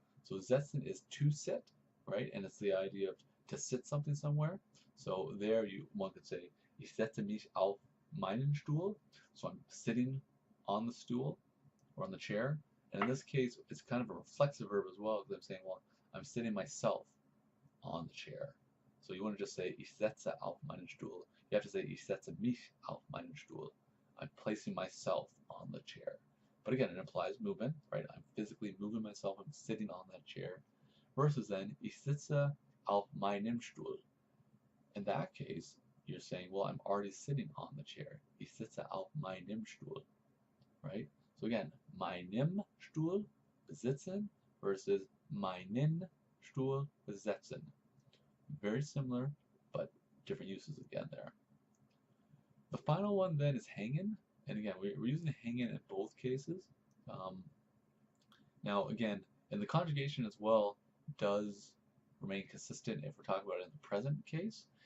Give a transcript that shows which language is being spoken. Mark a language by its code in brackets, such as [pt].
[en] So setzen is to sit, right? And it's the idea of to sit something somewhere. So there one could say, [de] ich setze mich auf meinen Stuhl. [en] So I'm sitting on the stool or on the chair. And in this case, it's kind of a reflexive verb as well, because I'm saying, well, I'm sitting myself on the chair. So you want to just say, [de] ich setze auf meinen Stuhl. [en] You have to say, [de] ich setze mich auf meinen Stuhl. [en] I'm placing myself on the chair. But again, it implies movement, right? I'm physically moving myself. I'm sitting on that chair. [de] Versus then, ich sitze auf meinem Stuhl. [en] In that case, you're saying, well, I'm already sitting on the chair. [de] Ich sitze auf meinem Stuhl, right? So again, meinem Stuhl, besitzen, versus meinen Stuhl, besetzen. [en] Very similar, but different uses again there. The final one then is hängen, and again, we're using hängen in both cases. Now again, and the conjugation as well does remain consistent if we're talking about it in the present case.